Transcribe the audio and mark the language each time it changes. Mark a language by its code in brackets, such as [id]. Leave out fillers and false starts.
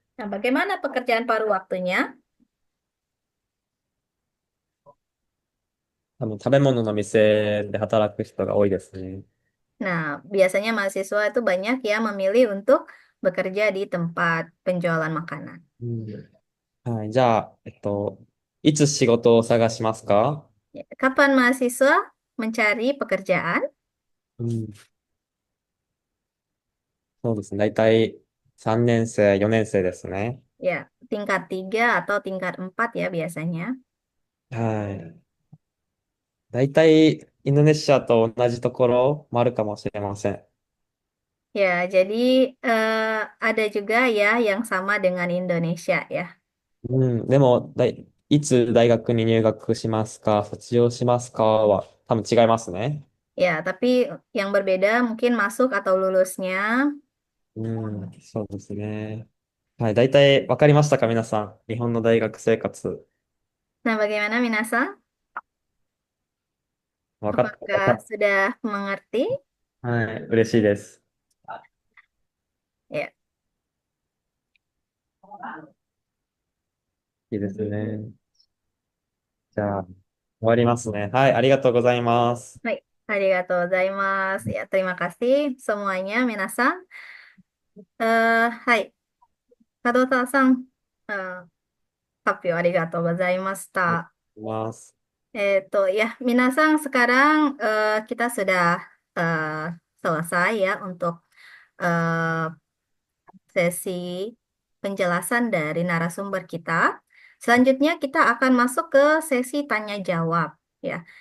[id] Nah, bagaimana pekerjaan paruh waktunya? [ja] 多分食べ物の店で働く人が多いですね。 [id] Nah, biasanya mahasiswa itu banyak yang memilih untuk bekerja di tempat penjualan makanan. [ja] うん。はい、じゃあ、いつ仕事を探しますか？ [id] Ya, kapan mahasiswa mencari pekerjaan? [ja] うん。そうですね。だいたい3年生、4年生ですね。 [id] Ya, tingkat 3 atau tingkat 4 ya biasanya. [ja] はい。だいたいインドネシアと同じところもあるかもしれません。 [id] Ya, jadi ada juga ya yang sama dengan Indonesia ya. [ja] うん。でも、いつ大学に入学しますか、卒業しますかは多分違いますね。 [id] Ya, tapi yang berbeda mungkin masuk atau lulusnya. [ja] うん。そうですね。はい。だいたいわかりましたか、皆さん。日本の大学生活。 [id] Nah, bagaimana Minasa? [ja] わかった。 [id] Apakah sudah mengerti? [ja] はい。嬉しいです。 [id] Ya, [ja] いいですね。じゃあ、終わりますね。はい。ありがとうございます。 baik. Arigatou gozaimasu. [id] Ya, terima kasih semuanya, Minasa. Hai, Kato-san. [ja] Eh, 発表ありがとうございましはい。た。ます。 [id] Ya, Minasang sekarang kita sudah eh, selesai ya untuk eh, sesi penjelasan dari narasumber kita. Selanjutnya kita akan masuk ke sesi tanya jawab ya.